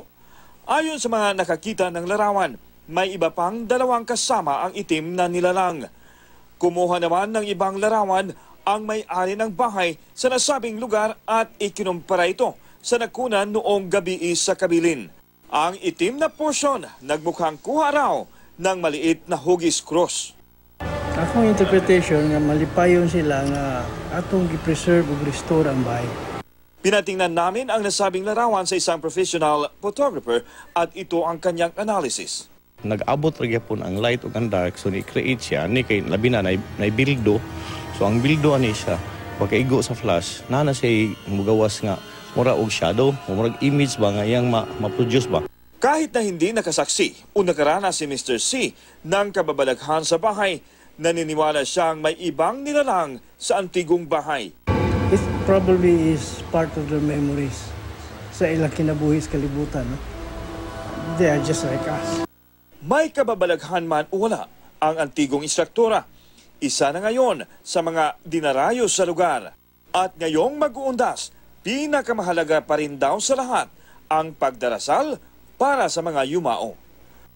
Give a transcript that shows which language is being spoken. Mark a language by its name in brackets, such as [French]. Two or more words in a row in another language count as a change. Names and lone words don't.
[Filipino] Ayon sa mga nakakita ng larawan, may iba pang dalawang kasama ang itim na nilalang. Kumuha naman ng ibang larawan ang may-ari ng bahay sa nasabing lugar at ikinumpara ito sa nakunan noong gabi sa Kabilin. Ang itim na portion nagmukhang kuha raw ng maliit na hugis cross. [Cebuano] Akong interpretation nga malipayon sila nga atong gi-preserve ug restore ang bahay. [Filipino] Pinatingnan namin ang nasabing larawan sa isang professional photographer at ito ang kanyang analysis. [Cebuano] Nag-abot rin po ang light ug ang dark, so ni-create siya, ni kay labi na bildo. So ang bildo ani siya, pagkaigo sa flash, na siya mugawas nga mura og shadow, murag image ba nga yang ma-produce ba. [Filipino] Kahit na hindi nakasaksi o nakaranas si Mr. C ng kababalaghan sa bahay, naniniwala siyang may ibang nilalang sa antigong bahay. [English] It probably is part of their memories [Cebuano] sa ilang kinabuhi sa kalibutan. [English] No? They are just like us. [Filipino] May kababalaghan man o wala ang antigong istruktura. Isa na ngayon sa mga dinarayo sa lugar. At ngayong mag-uundas, pinakamahalaga pa rin daw sa lahat ang pagdarasal para sa mga yumao.